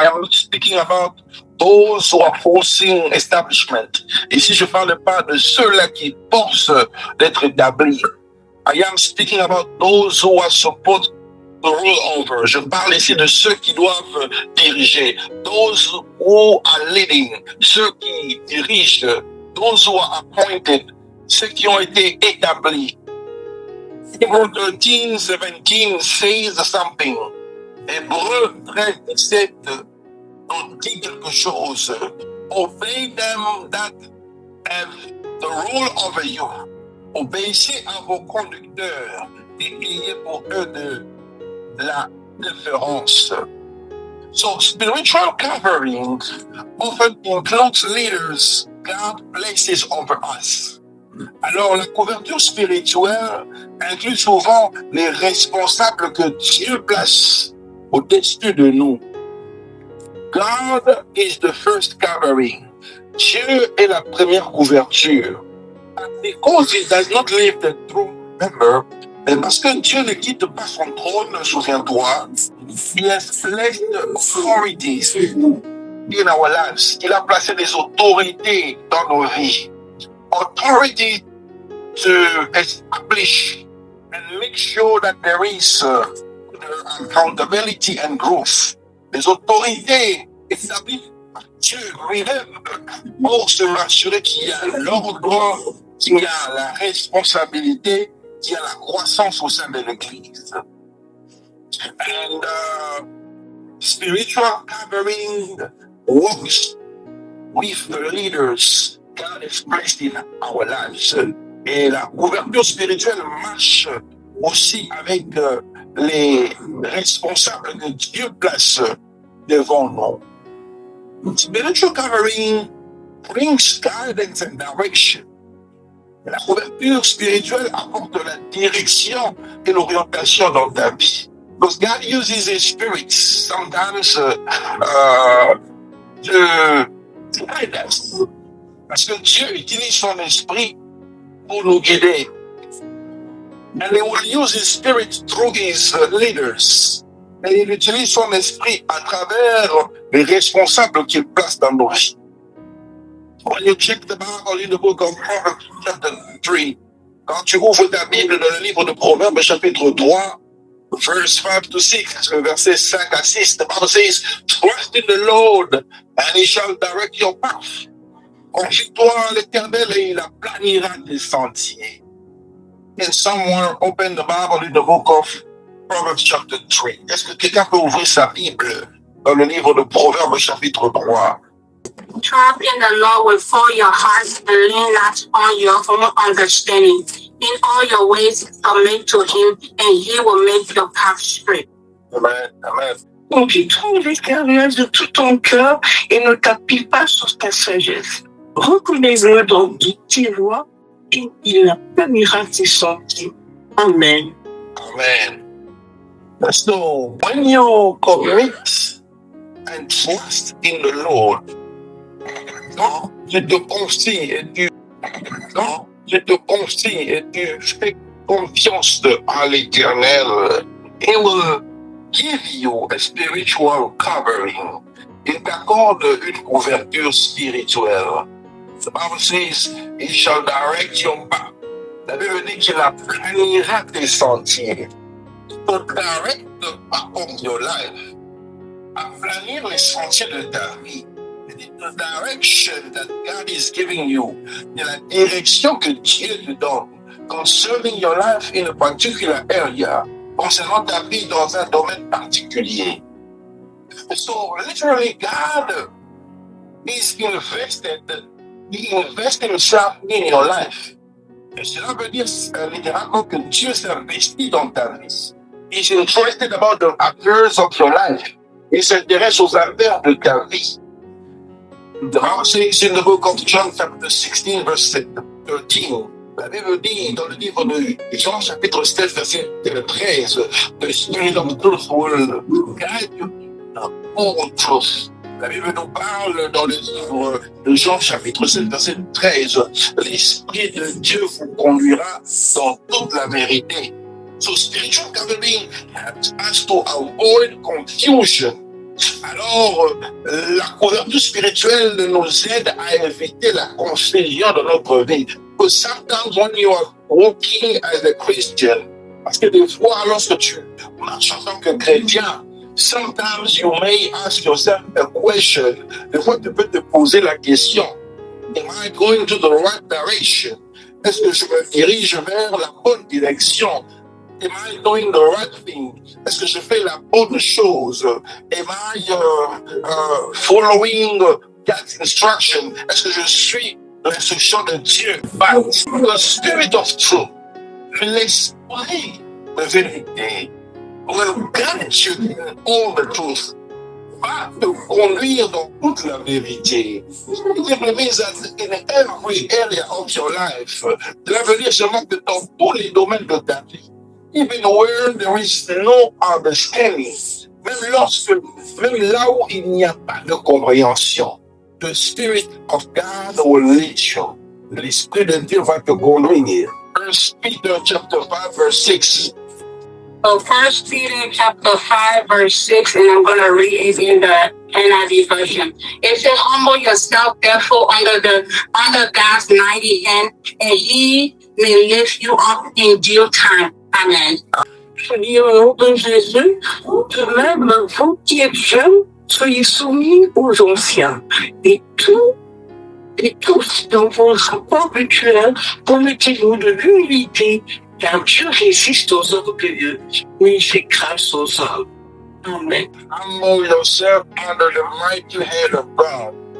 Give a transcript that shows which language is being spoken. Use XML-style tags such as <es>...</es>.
<en>I am speaking about those who are forcing establishment.</en> <fr>Ici, je ne parle pas de ceux-là qui forcent d'être établis.</fr> <en>I am speaking about those who are supposed to rule over.</en> <fr>Je parle ici de ceux qui doivent diriger.</fr> <en>Those who are leading.</en> <fr>Ceux qui dirigent.</fr> <en>Those who are appointed.</en> <fr>Ceux qui ont été établis.</fr> <en>Hebrew 13:17 says something.</en> <fr>Hébreux 13:17 nous dit quelque chose.</fr> <en>Obey them that have the rule over you.</en> <fr>Obéissez à vos conducteurs et ayez pour eux de la déférence.</fr> <en>So spiritual covering often includes leaders God places over us.</en> <fr>Alors la couverture spirituelle inclut souvent les responsables que Dieu place au-dessus de nous.</fr> <en>God is the first covering.</en> <fr>Dieu est la première couverture.</fr> <en>Because he does not leave the throne, remember,</en> <fr>parce que Dieu ne quitte pas son trône, souviens-toi,</fr> <en>he has placed authorities in our lives.</en> <fr>Il a placé des autorités dans nos vies.</fr> <en>Authority to establish and make sure that there is accountability and growth.</en> <fr>Les autorités établies par Dieu lui-même pour se rassurer qu'il y a l'ordre, qu'il y a la responsabilité, qu'il y a la croissance au sein de l'Église.</fr> <en>And spiritual covering works with the leaders God has placed in our lives.</en> <fr>Et la couverture spirituelle marche aussi avec les responsables que Dieu place devant nous.</fr> <en>Spiritual covering brings guidance and direction.</en> <fr>La couverture spirituelle apporte la direction et l'orientation dans ta vie.</fr> <en>Because God uses His Spirit sometimes to guide us.</en> <fr>Parce que Dieu utilise son esprit pour nous guider.</fr> <en>And He will use His Spirit through His leaders.</en> <fr>Et il utilise son esprit à travers les responsables qu'il place dans nos vies.</fr> <en>When you check the Bible in the book of Proverbs chapter 3,</en> <fr>quand tu ouvres ta Bible dans le livre de Proverbes chapitre 3,</fr> <en>verse 5 to 6,</en> <fr>verset 5 à 6,</fr> <en>the Bible says, trust in the Lord and He shall direct your path.</en> <fr>Confie-toi en l'Éternel et il aplanira tes sentiers.</fr> <en>Can someone open the Bible in the book of Proverbs chapter 3?</en> <fr>Est-ce que quelqu'un peut ouvrir sa Bible dans le livre de Proverbes chapitre 3?</fr> <en>Trust in the Lord with all your heart and lean not on your own understanding. In all your ways submit to Him and He will make your path straight. Amen. Amen.</en> <fr>Confie-toi l'Éternel de tout ton cœur et ne t'appuie pas sur ta sagesse. Reconnais-le dans toutes tes voies et il aplanira tes sentiers. Amen.</fr> <en>Amen. So when you commit and trust in the Lord,</en> <fr>quand tu te confies et tu fais confiance à l'Éternel,</fr> <en>He will give you a spiritual covering.</en> <fr>Il t'accorde une couverture spirituelle.</fr> <en>The Bible says, He shall direct your path.</en> <fr>La Bible dit qu'il aplanira tes sentiers.</fr> <en>To direct the path of your life.</en> <fr>Aplanir les sentiers de ta vie.</fr> <en>The direction that God is giving you.</en> <fr>C'est la direction que Dieu te donne.</fr> <en>Concerning your life in a particular area.</en> <fr>Concernant ta vie dans un domaine particulier.</fr> <en>So literally God is invested. He invests Himself in your life.</en> <fr>Et cela veut dire littéralement que Dieu s'investit dans ta vie.</fr> <en>He's interested about the affairs of your life.</en> <fr>Il s'intéresse aux affaires de ta vie.</fr> <en>The Bible says in the book of John chapter 16 verse 13,</en> <fr>la Bible dit dans le livre de Jean chapitre 7 verset 13,</fr> <en>the Spirit of truth will guide you in all truth.</en> <fr>La Bible nous parle dans le livre de Jean chapitre 7 verset 13, l'Esprit de Dieu vous conduira dans toute la vérité.</fr> <en>So spiritual gathering helps us to avoid confusion.</en> <fr>Alors, la couverture spirituelle nous aide à éviter la confusion de notre vie.</fr> <en>Because sometimes when you are walking as a Christian,</en> <fr>parce que des fois, lorsque tu marches en tant que chrétien,</fr> <en>sometimes you may ask yourself a question.</en> <fr>Des fois, tu peux te poser la question,</fr> <en>am I going to the right direction?</en> <fr>Est-ce que je me dirige vers la bonne direction?</fr> <en>Am I doing the right thing?</en> <fr>Est-ce que je fais la bonne chose?</fr> <en>Am I following God's instruction?</en> <fr>Est-ce que je suis l'instruction de Dieu?</fr> <en>But the Spirit of truth,</en> <fr>l'esprit de vérité,</fr> <en>will guide you in all the truth.</en> <fr>Va te conduire dans toute la vérité.</fr> <en>It means that in every area of your life,</en> <fr>cela veut dire seulement que dans tous les domaines de ta vie,</fr> <en>even where there is no understanding,</en> <fr>même là où il n'y a pas de compréhension,</fr> <en>the Spirit of God will lead you.</en> <fr>L'Esprit de Dieu va te conduire.</fr> <en>1 Peter chapter 5 verse 6. So 1 Peter chapter 5 verse 6, and I'm going to read it in the NIV version. It says, humble yourself therefore under God's mighty hand, and he may lift you up in due time. Amen.</en> <fr>Je dis au nom de Jésus, de même, vous qui êtes jeunes, soyez soumis aux anciens. Et tous dans vos rapports mutuels, commettez-vous de l'humilité, car Dieu résiste aux orgueilleux, mais il fait grâce aux hommes. Amen.</fr> <en>Humble yourself under the mighty hand of God.</en>